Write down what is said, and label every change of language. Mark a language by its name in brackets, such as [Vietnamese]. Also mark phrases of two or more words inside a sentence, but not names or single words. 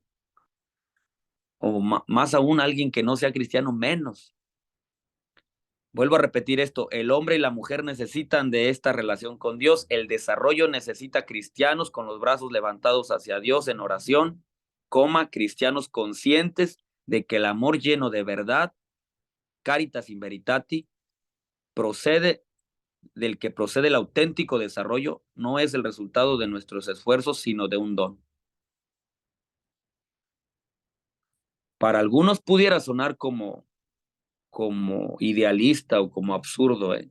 [Spanish] O más aún alguien que no sea cristiano, menos. Vuelvo a repetir esto, el hombre y la mujer necesitan de esta relación con Dios, el desarrollo necesita cristianos con los brazos levantados hacia Dios en oración, cristianos conscientes de que el amor lleno de verdad, caritas in veritati, del que procede el auténtico desarrollo, no es el resultado de nuestros esfuerzos, sino de un don. Para algunos pudiera sonar como idealista o como absurdo, ¿eh?